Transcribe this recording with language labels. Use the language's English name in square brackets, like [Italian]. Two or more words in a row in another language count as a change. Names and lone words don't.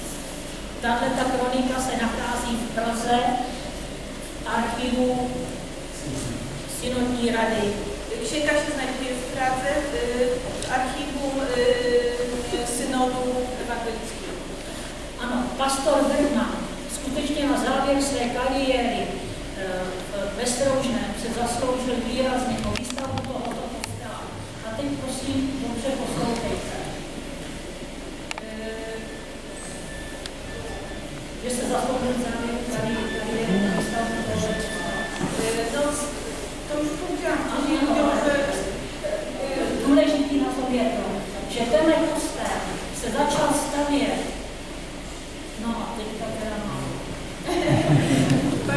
[Czech] Ta kronika se nachází v Praze, archivu Synodní rady. [Polish] Księga się znajduje w Pradze, archiwum Synodu Ewangelickiego. [Czech] Ano, pastor Bergman skutečně na závěr své kariéry ve Stroužném se zasloužil výrazně o výstavu tohoto kostela. A teď prosím, dobře poslouchejte. Že se zasloužil závěr kariéry na výstavu tohoto kostela. [Polish] To już powiedziałam, że [Czech] důležitý na tom je to, že tenhle kostel se začal stavět. No a teďka teda mám.